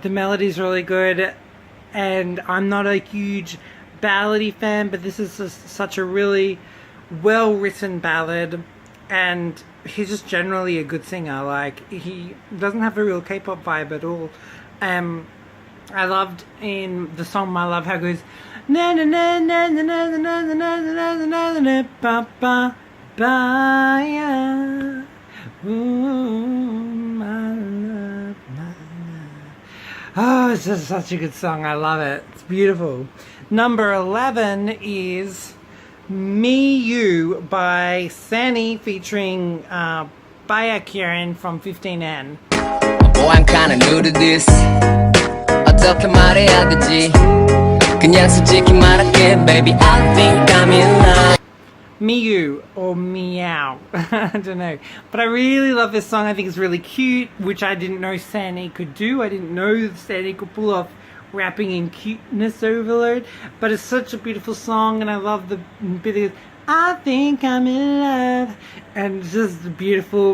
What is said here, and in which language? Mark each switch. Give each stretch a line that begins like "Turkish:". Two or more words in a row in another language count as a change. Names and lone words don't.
English: The melody's really good, and I'm not a huge ballady fan, but this is just such a really well written ballad, and he's just generally a good singer. Like, he doesn't have a real K-pop vibe at all. I loved in the song My Love how it goes na na na na na na na na na na na na na ba ba ba ya. Ooh, my love, my love. Oh, it's just such a good song. I love it. It's beautiful. Number 11 is Me You by Sunny featuring Baekhyun from 15N. Oh, I'm kinda new to this.
Korean: 어떻게 말해야 되지? 그냥 솔직히 말할게,
English: baby. I think I'm in love. Miu or Meow. I don't know. But I really love this song. I think it's really cute, which I didn't know Sunny could do. I didn't know Sunny could pull off rapping in cuteness overload, but it's such a beautiful song, and I love the bit of I think I'm in love, and just beautiful.